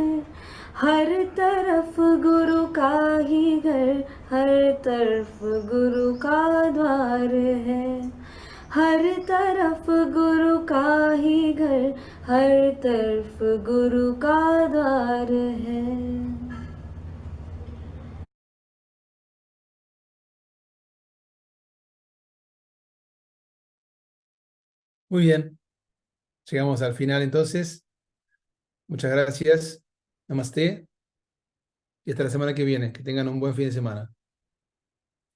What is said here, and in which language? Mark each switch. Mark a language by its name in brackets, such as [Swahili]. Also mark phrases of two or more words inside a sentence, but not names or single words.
[Hindi] हर तरफ गुरु का ही घर हर तरफ गुरु का द्वार है। हर तरफ गुरु का ही घर हर तरफ गुरु का द्वार है। [Spanish] Muy bien, llegamos al final entonces. Muchas gracias. Namaste. Y hasta la semana que viene. Que tengan un buen fin de semana.